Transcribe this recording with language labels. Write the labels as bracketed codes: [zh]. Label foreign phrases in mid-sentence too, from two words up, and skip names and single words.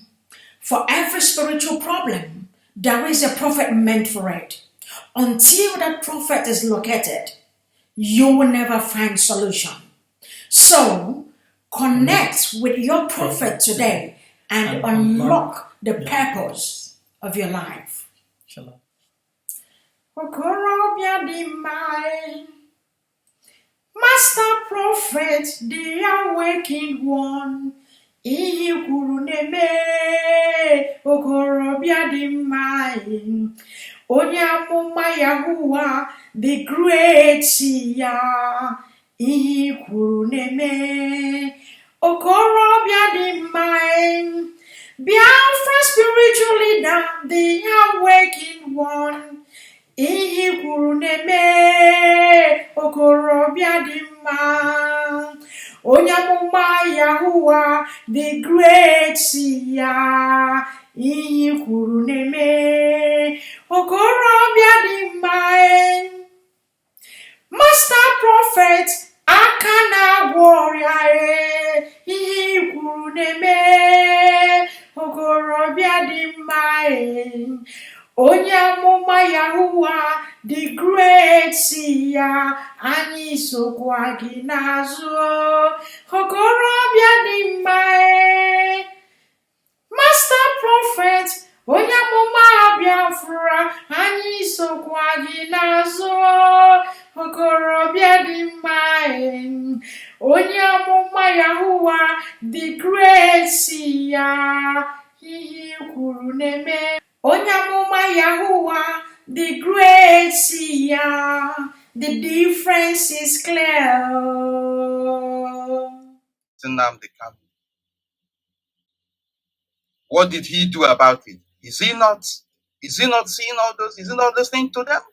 [en] For every spiritual problem, there is a prophet meant for it. Until that prophet is located, you will never find solution. So, connect with your prophet today and unlock the purpose of your life. Shalom. [ig] Okorobịa dị mma, [en] Master Prophet, the awakened one, [ig] ihe kwuru na-eme. Okorobịa dị mma, onye amụma Yahuwa, [en] the great [ig] ya, ihe kwuru na-eme. Okorobịa dị mma, [en] Biafra spiritual leader, the awakened one, [ig] ihe kwuru na-eme. Okorobịa dị mma, onye amụma Yahuwa, [en] the great [ig] ya, ihe kwuru na-eme. Okorobịa dị mma, Master Prophet, aka na-agwọ ọrịa, ihe kwuru na-eme. Okorobịa dị mma, onye amụma Yahuwa, [en] the great [ig] ya, anyị sokwa gị n'azụ. Okorobịa dị mma, Master Prophet, onye amụma Biafra, anyị sokwa gị n'azụ. Okorobịa dị mma, onye amụma Yahuwa, [en] the great [ig] ya, ihe kwuru na-eme. Onye amụma Yahuwa, [en] the great ya, the difference is clear. What did he do about it? Is he not seeing all those? Is he not listening to them?